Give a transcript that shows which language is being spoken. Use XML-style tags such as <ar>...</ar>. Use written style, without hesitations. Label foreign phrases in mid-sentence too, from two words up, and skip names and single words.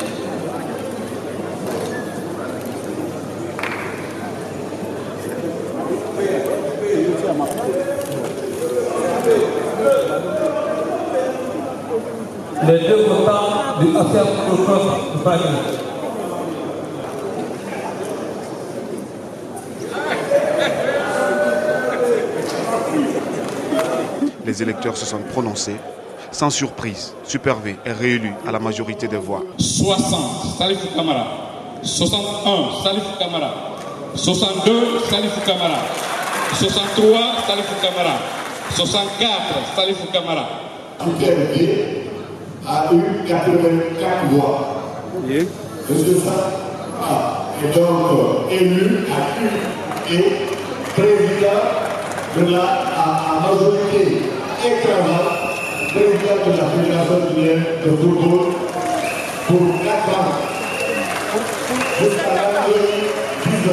<fr>Les deux votants du Affaire Protocole du Paris. Les électeurs se sont prononcés. Sans surprise, Super V est réélu à la majorité des voix. 60, Salifou Camara. 61, Salifou Camara. 62, Salifou Camara. 63, Salifou Camara. 64, Salifou Camara. Super V a eu 84 voix. Monsieur Sarr est donc élu et président de la majorité écrasante, président de la Fédération guinéenne de football pour 4 ans, jusqu'à l'année 2019.</fr>